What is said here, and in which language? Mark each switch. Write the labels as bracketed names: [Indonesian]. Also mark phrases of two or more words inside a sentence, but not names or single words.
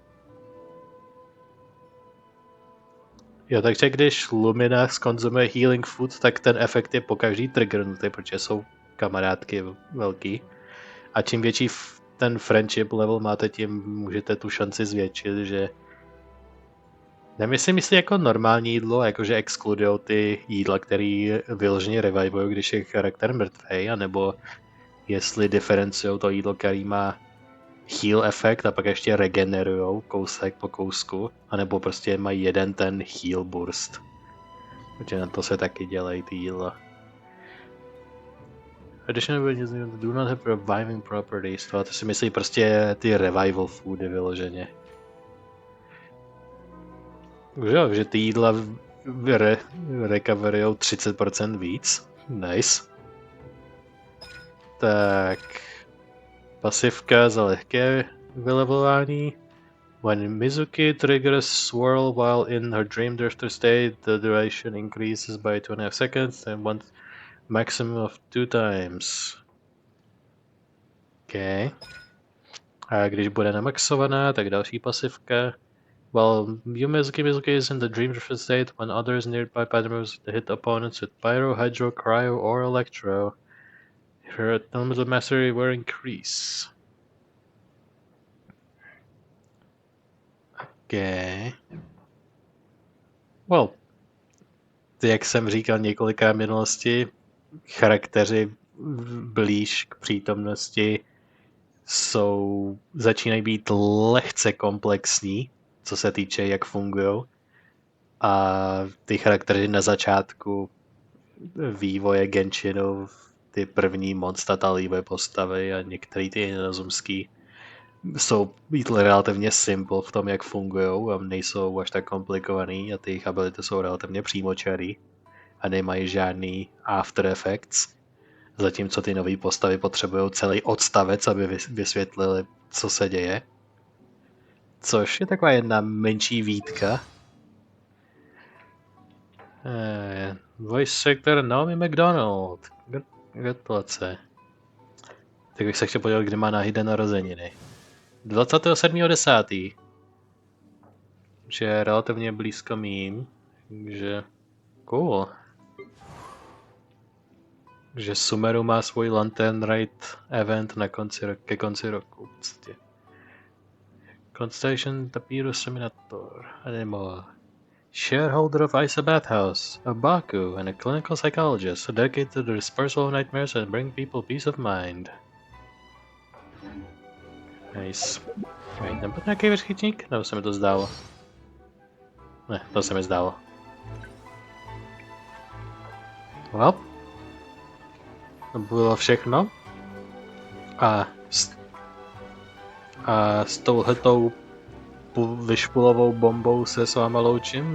[Czech] Jo, takže když Lumina skonzumuje [English] healing food, [Czech] tak ten efekt je pokaždý triggernutý, protože jsou kamarádky velký. A čím větší ten [English] friendship level [Czech] máte, tím můžete tu šanci zvětšit, že... Nemyslím, jestli jako normální jídlo, jakože exkludujou ty jídla, který vyloženě revivují, když je charakter mrtvej, anebo jestli diferencujou to jídlo, který má heal efekt a pak ještě regenerujou kousek po kousku, anebo prostě mají jeden ten [English] heal burst. [Czech] Protože na to se taky dělají ty jídla. [English] Additionally, do not have reviving properties. [Czech] To si myslí prostě ty revival foody vyloženě. Jo, že ty jídla recoverujou 30% víc. Nice. Tak. Pasivka za lehké vylevelování. [English] When Mizuki triggers swirl while in her dream drifter state, the duration increases by 2.5 seconds and one maximum of 2 times. Okay. [Czech] A když bude namaxovaná, tak další pasivka. [English] While Mizuki is in the dream drifter state, when others nearby patterns hit opponents with pyro, hydro, cryo, or electro, her elements of mastery will increase. Okay. Well, [Czech] jak jsem říkal několikrát v minulosti, charakteři blíž k přítomnosti začínají být lehce komplexní, co se týče, jak fungují. A ty charaktery na začátku vývoje Genshinu, ty první monstatalívé postavy a některé ty inazumský jsou být relativně simple v tom, jak fungují a nejsou až tak komplikovaný a ty jejich ability jsou relativně přímočarý a nemají žádný [English] after effects. [Czech] Zatímco ty nové postavy potřebují celý odstavec, aby vysvětlili, co se děje. Což je taková jedna menší výtka. [English] Voice actor Naomi McDonald. [Czech] Gratulace. Tak bych se chtěl podívat, kdy má Nahida narozeniny. 27.10. Že je relativně blízko mým. Takže cool. Že Sumeru má svůj Lantern Ride event ke konci roku. Prostě. [English] Constellation Tapirus Seminator. Anymore. Shareholder of Isa Bathhouse, a Baku, and a clinical psychologist dedicated to the dispersal of nightmares and bring people peace of mind. Nice. Wait, [Czech] nebo nějaký vyřchytník? Nebo se mi to zdálo? Ne, to se mi zdálo. Well. To bylo všechno. A s touhletou vyšpulovou bombou se s váma loučím.